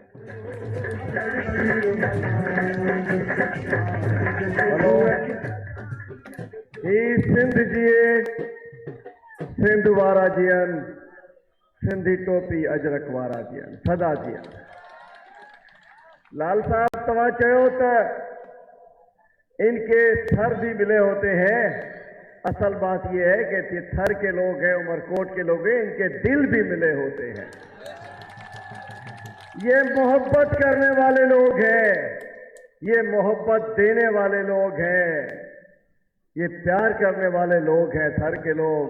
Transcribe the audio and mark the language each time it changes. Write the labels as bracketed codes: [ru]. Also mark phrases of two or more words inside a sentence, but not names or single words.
[sd] ہلو سندھ جیے سندھ وارا جیئن سندھی ٹوپی اجرک وارا جیئن صدا جیئن لال صاحب [ur] تمہاں چاہو تو ان کے تھر بھی ملے ہوتے ہیں. اصل بات یہ ہے کہ یہ تھر کے لوگ ہیں, عمرکوٹ کے لوگ ہیں, ان کے دل بھی ملے ہوتے ہیں. یہ محبت کرنے والے لوگ ہیں, یہ محبت دینے والے لوگ ہیں, یہ پیار کرنے والے لوگ ہیں تھر کے لوگ.